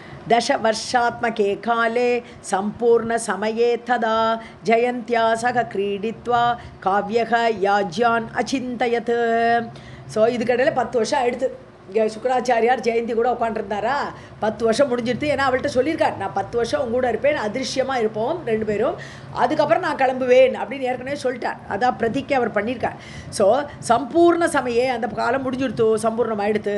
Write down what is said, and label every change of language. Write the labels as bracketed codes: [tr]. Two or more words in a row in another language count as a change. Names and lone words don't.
[sa] दशवर्षात्मके काले सम्पूर्णसमये तदा जयन्त्या सह क्रीडित्वा काव्यः याज्यान् अचिन्तयत्. [ta] ஸோ இதுக்கடையில் 10 வருஷம் ஆயிடுத்து. இங்கே சுக்கராச்சாரியார் ஜெயந்தி கூட உட்காண்டிருந்தாரா, 10 வருஷம் முடிஞ்சிடுது. ஏன்னா அவள்கிட்ட சொல்லியிருக்கார், நான் 10 வருஷம் உங்க கூட இருப்பேன், அதிருஷ்யமாக இருப்போம் 2 பேரும், அதுக்கப்புறம் நான் கிளம்புவேன் அப்படின்னு ஏற்கனவே சொல்லிட்டார். அதான் பிரதிக்கை அவர் பண்ணியிருக்கார். ஸோ [sa] सम्पूर्ण समये [ta] அந்த காலம் முடிஞ்சிடுத்து, சம்பூர்ணம் ஆயிடுத்து.